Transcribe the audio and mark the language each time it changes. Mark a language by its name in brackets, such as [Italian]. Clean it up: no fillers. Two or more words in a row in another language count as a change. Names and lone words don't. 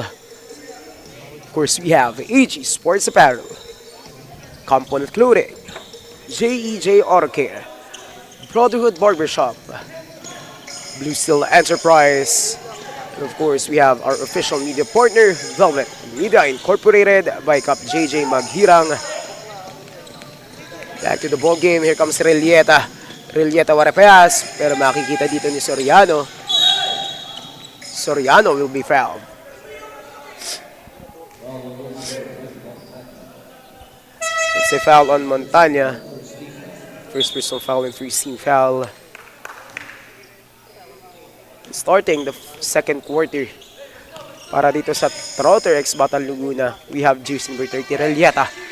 [English] Of course, we have AG Sports Apparel, Component Clothing, JEJ Auto Care, Brotherhood Barbershop, Blue Steel Enterprise, and of course we have our official media partner, Velvet Media Incorporated by Cap JJ Maghirang. Back to the ball game. Here comes Relieta. [Filipino] Relieta Warapayas, pero makikita dito ni Soriano. [English] Soriano will be fouled. It's a foul on Montana. First personal foul and first team foul. Starting the second quarter [Filipino] para dito sa [English] Trotter X Batang Laguna, we have jersey number 30, Relieta.